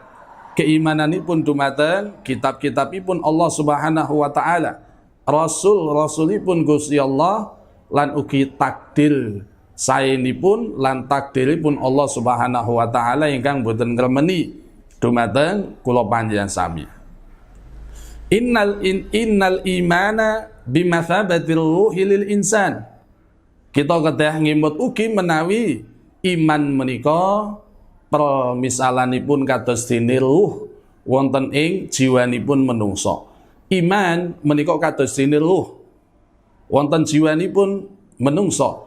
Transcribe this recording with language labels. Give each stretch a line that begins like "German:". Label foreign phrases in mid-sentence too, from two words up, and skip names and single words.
Javanese: Keimananipun dumateng kitab-kitabipun
Arabic: الله سبحانه وتعالى,
Javanese: rasulipun Gusti Allah lan ugi takdir saenipun lan takdiripun
Arabic: الله سبحانه وتعالى
Javanese: ingkang boten ngremeni dumateng kula panjenengan sami.
Arabic: إن الإيمان بمثابة الروح للإنسان.
Javanese: Kita kedah ngimut ugi menawi iman menika permisalanipun kados dene ruh wonten ing jiwanipun menungso. Iman menika kados dene ruh wonten jiwanipun menungso.